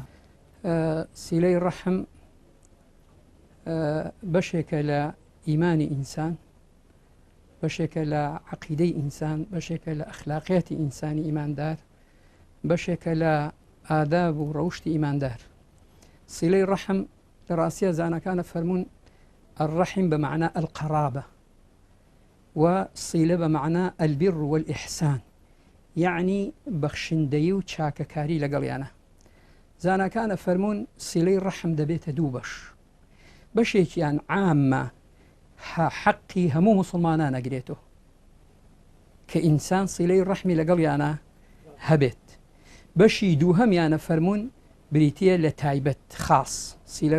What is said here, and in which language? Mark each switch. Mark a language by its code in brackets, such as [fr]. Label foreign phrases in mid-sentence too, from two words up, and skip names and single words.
[ckb] سیلەی ڕەحم بەشێکە لە ئیمانی ئینسان بەشێکە لە عەقیدەی ئینسان بەشێکە لە ئەخلاقیەتی ئینسانی ئیماندار بەشێکە لە ئاداب و ڕەوشتی ئیماندار سیلەی ڕەحم لە ڕاستیە زانەکانە فەرموون [ar] الرحم بمعنى القرابة وصلة بمعنى البر والإحسان يعني [ckb] بخشندي و چاکەکاری لەگەڵیانە زانەکانە فەرموون سیلەی ڕەحم دەبێتە دوو بەشێکیان عامە حەقی هەموو مسلمانان ئەگرێتەوە کە ئینسان سیلەی ڕەحمی لەگەڵیانە هەبێت بەشی دووهەمیانە فەرموون بریتیە لە تایبەت خاص سیلەی